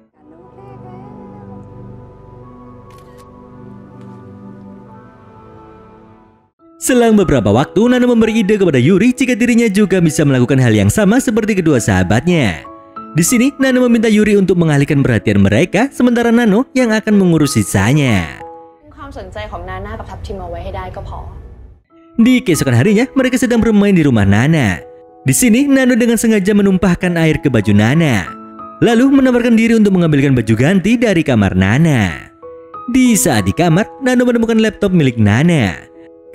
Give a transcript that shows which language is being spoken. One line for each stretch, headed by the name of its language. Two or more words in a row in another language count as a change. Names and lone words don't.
Indonesian: Selang beberapa waktu, Nano memberi ide kepada Yuri jika dirinya juga bisa melakukan hal yang sama seperti kedua sahabatnya. Di sini, Nano meminta Yuri untuk mengalihkan perhatian mereka, sementara Nano yang akan mengurus sisanya.
Thai: ความสนใจของนาน่ากับทัพทิมเอาไว้ให้ได้ก็พอ
Indonesian: Di keesokan harinya, mereka sedang bermain di rumah Nana. Di sini, Nano dengan sengaja menumpahkan air ke baju Nana, lalu menawarkan diri untuk mengambilkan baju ganti dari kamar Nana. Di saat di kamar, Nano menemukan laptop milik Nana.